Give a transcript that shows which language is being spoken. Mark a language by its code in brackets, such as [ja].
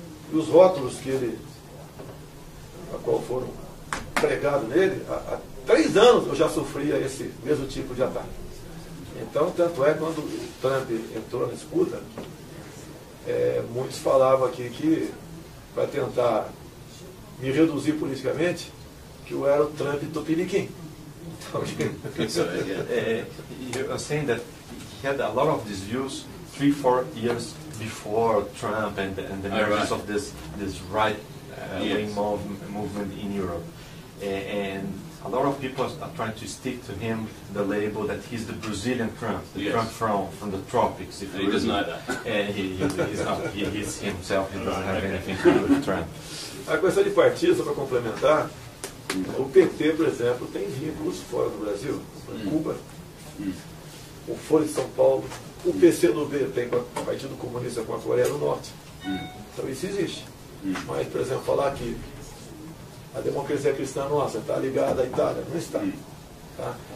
[pt] E os rótulos a qual foram pregados nele, há 3 anos eu já sofria esse mesmo tipo de ataque. Então, tanto é quando o Trump entrou na disputa, muitos falavam aqui que, para tentar me reduzir politicamente, que eu era o Trump tupiniquim. [en] You are saying that he had a lot of these views 3-4 years before Trump and the emergence of this right wing movement in Europe, and a lot of people are trying to stick to him the label that he's the Brazilian Trump, the Trump from the tropics. If he doesn't like that. And he's himself. He doesn't have anything to do with Trump. [pt] A questão de partido, só para complementar, o PT, por exemplo, tem vínculos fora do Brasil, Cuba, o Folha de São Paulo, o PCdoB tem com o Partido Comunista com a Coreia do Norte. Então isso existe. Mas, por exemplo, falar que a democracia cristã nossa está ligada à Itália, não está. Tá?